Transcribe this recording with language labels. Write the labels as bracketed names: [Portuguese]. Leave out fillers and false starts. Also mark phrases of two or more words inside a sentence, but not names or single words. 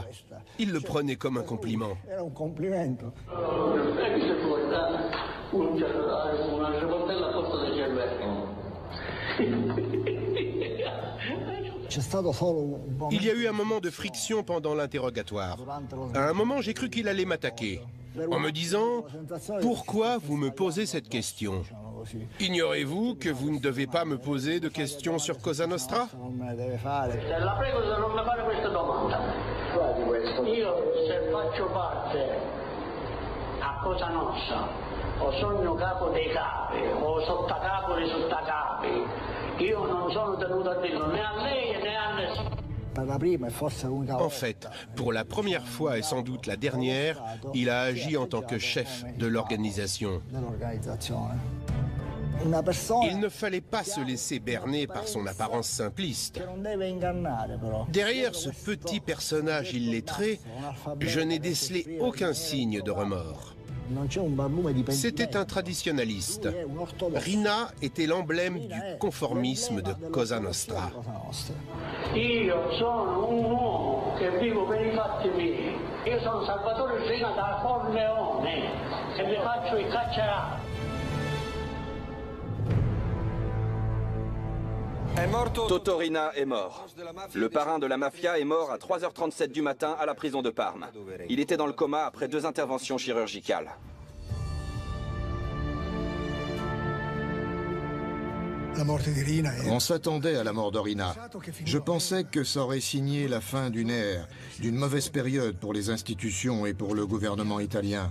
[French] Il le prenait comme un compliment. Il y a eu un moment de friction pendant l'interrogatoire. À un moment, j'ai cru qu'il allait m'attaquer, en me disant « Pourquoi vous me posez cette question? Ignorez-vous que vous ne devez pas me poser de questions sur Cosa Nostra ?» [Italian] La prego di non mi fare questa domanda. Io se faccio parte a Cosa Nostra, o sono capo dei capi, o sottocapo dei sottocapi, io non sono tenuto a dirlo né a lei né a nessuno. [French] En fait, pour la première fois et sans doute la dernière, il a agi en tant que chef de l'organisation. Il ne fallait pas se laisser berner par son apparence simpliste. Derrière ce petit personnage illettré, je n'ai décelé aucun signe de remords. C'était un traditionnaliste. Rina était l'emblème du conformisme de Cosa Nostra. [Italian] Io sono un uomo che vivo per i fatti miei. Io sono Salvatore Rina da Corleone e vi faccio il carcerato. [French] Toto Riina est mort. Le parrain de la mafia est mort à 3h37 du matin à la prison de Parme. Il était dans le coma après 2 interventions chirurgicales. On s'attendait à la mort de Rina. Je pensais que ça aurait signé la fin d'une ère, d'une mauvaise période pour les institutions et pour le gouvernement italien.